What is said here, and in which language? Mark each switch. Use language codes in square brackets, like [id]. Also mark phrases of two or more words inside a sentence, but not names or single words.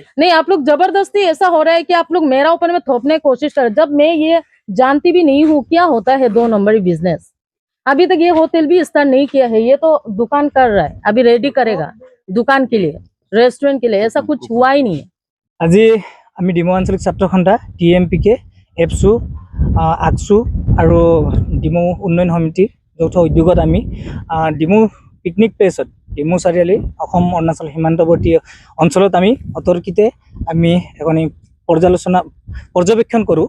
[hi] नहीं, आप लोग जबरदस्ती ऐसा हो रहा है कि आप लोग मेरा ऊपर में थोपने की कोशिश कर रहे, जब मैं ये जानती भी नहीं हूँ क्या होता है 2 नंबरी बिजनेस। अभी तक ये होटल भी स्टार्ट नहीं किया है, ये तो दुकान कर रहा है, अभी रेडी करेगा दुकान के लिए, रेस्टोरेंट के लिए। ऐसा कुछ हुआ ही नहीं है। [as] আজি আমি ডিমৌ আঞ্চলিক ছাত্ৰ সন্থা TMPK, এপছু, আকছু আৰু ডিমৌ উন্নয়ন সমিতি যৌথ উদ্যোগত আমি ডিমৌ পিকনিক প্লেছত ডিমৌ চাৰিআলি অসম অৰুণাচল সীমান্তৱৰ্তী অঞ্চলত আমি অতৰ্কিতে আমি এখন পৰ্যবেক্ষণ কৰোঁ।